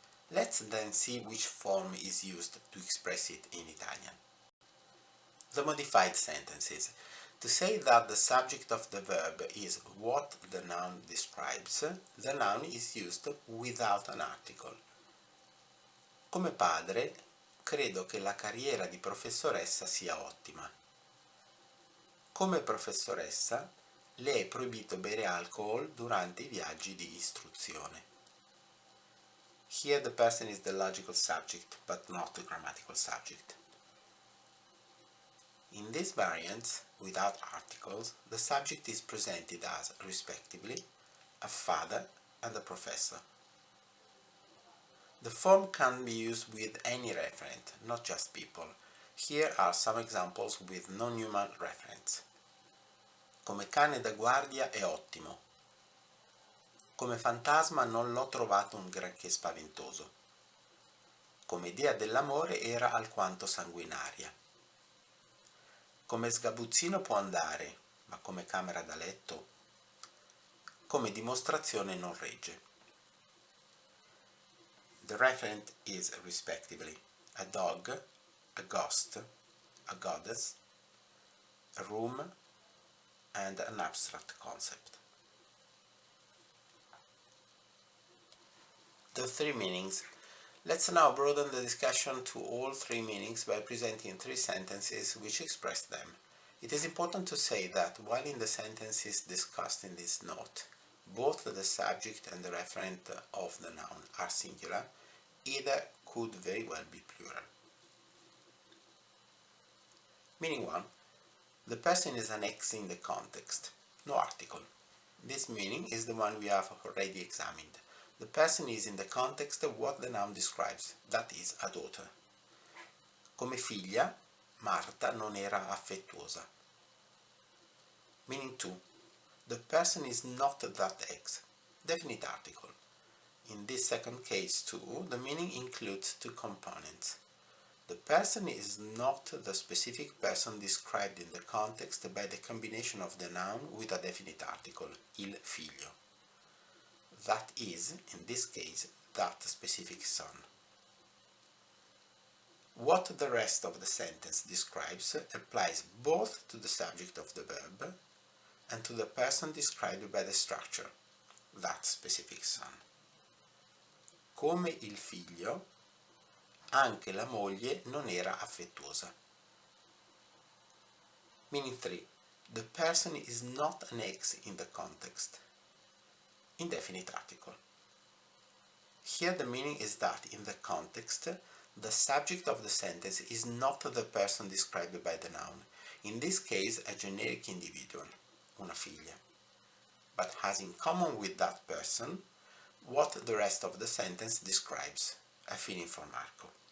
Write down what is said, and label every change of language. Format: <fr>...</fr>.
<en>Let's then see which form is used to express it in Italian. The modified sentences. To say that the subject of the verb is what the noun describes, the noun is used without an article.</en> <it>Come padre, credo che la carriera di professoressa sia ottima. Come professoressa, le è proibito bere alcol durante I viaggi di istruzione.</it> <en>Here the person is the logical subject, but not the grammatical subject. In these variants, without articles, the subject is presented as, respectively, a father and a professor. The form can be used with any referent, not just people. Here are some examples with non-human referents.</en> <it>Come cane da guardia è ottimo. Come fantasma non l'ho trovato un granché spaventoso. Come idea dell'amore era alquanto sanguinaria. Come sgabuzzino può andare, ma come camera da letto. Come dimostrazione non regge.</it> <en>The referent is respectively a dog, a ghost, a goddess, a room, and an abstract concept. The three meanings. Let's now broaden the discussion to all three meanings by presenting three sentences which express them. It is important to say that while in the sentences discussed in this note, both the subject and the referent of the noun are singular, either could very well be plural. Meaning 1. The person is an X in the context, no article. This meaning is the one we have already examined. The person is in the context of what the noun describes, that is, a daughter.</en> <it>Come figlia, Marta non era affettuosa.</it> <en>Meaning 2. The person is not that X, definite article. In this second case too, the meaning includes two components. The person is not the specific person described in the context by the combination of the noun with a definite article, il figlio. That is, in this case, that specific son. What the rest of the sentence describes applies both to the subject of the verb and to the person described by the structure, that specific son.</en> <it>Come il figlio, anche la moglie non era affettuosa.</it> <en>Meaning 3. The person is not an X in the context. Indefinite article. Here the meaning is that in the context, the subject of the sentence is not the person described by the noun, in this case a generic individual, una figlia, but has in common with that person what the rest of the sentence describes, a feeling for Marco.</en>